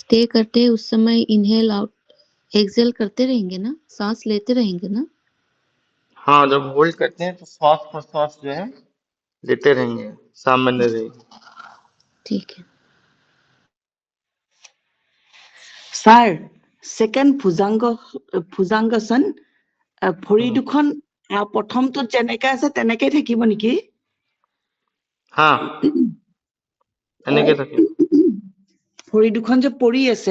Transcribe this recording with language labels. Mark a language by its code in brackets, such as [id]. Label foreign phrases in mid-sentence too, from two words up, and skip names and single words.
[hi] स्टे करते हैं उस समय [en] inhale out exhale [hi] करते रहेंगे ना, सांस लेते रहेंगे ना? हाँ, जब होल्ड करते हैं तो श्वास प्रश्वास जो है लेते रहेंगे, सामान्य रहेगी। ठीक है। [as] ছাৰ ছেকেণ্ড ভুজাংগাসন ভৰি हम्म, দুখন প্ৰথমটোত যেনেকে আছে তেনেকেই থাকিব নেকি? हाँ, এনেকে থাকে। ভৰি দুখন যে পৰি আছে